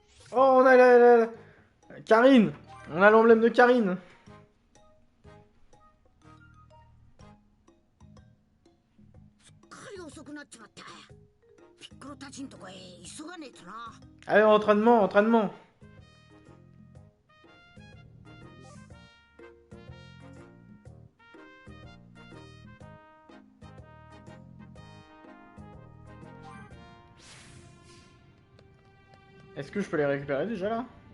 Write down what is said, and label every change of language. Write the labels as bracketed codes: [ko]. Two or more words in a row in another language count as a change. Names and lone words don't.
[fr] Oh, on a Karine. On a l'emblème de Karine. [ja] 遅くなっちまった。ピッコロたちんとこへ急がねえとな。 [fr] Allez, entraînement, entraînement. Est-ce que je peux les récupérer déjà là?